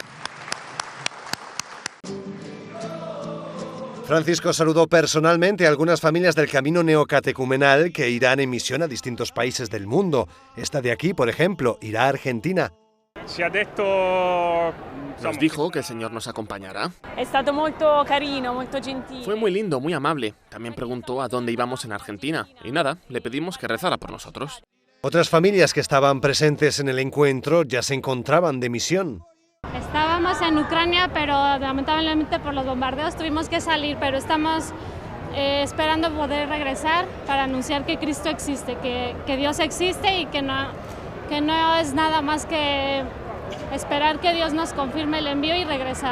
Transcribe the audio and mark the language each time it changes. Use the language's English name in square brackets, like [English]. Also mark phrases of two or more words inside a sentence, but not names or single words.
[Spanish] Francisco saludó personalmente a algunas familias del camino neocatecumenal que irán en misión a distintos países del mundo. Esta de aquí, por ejemplo, irá a Argentina. Nos dijo que el Señor nos acompañará. [Italian] È stato molto carino, molto gentile. [Spanish] Fue muy lindo, muy amable. También preguntó a dónde íbamos en Argentina. Y nada, le pedimos que rezara por nosotros. Otras familias que estaban presentes en el encuentro ya se encontraban de misión. Estábamos en Ucrania, pero lamentablemente por los bombardeos tuvimos que salir, pero estamos esperando poder regresar para anunciar que Cristo existe, que Dios existe y que no es nada más que esperar que Dios nos confirme el envío y regresar.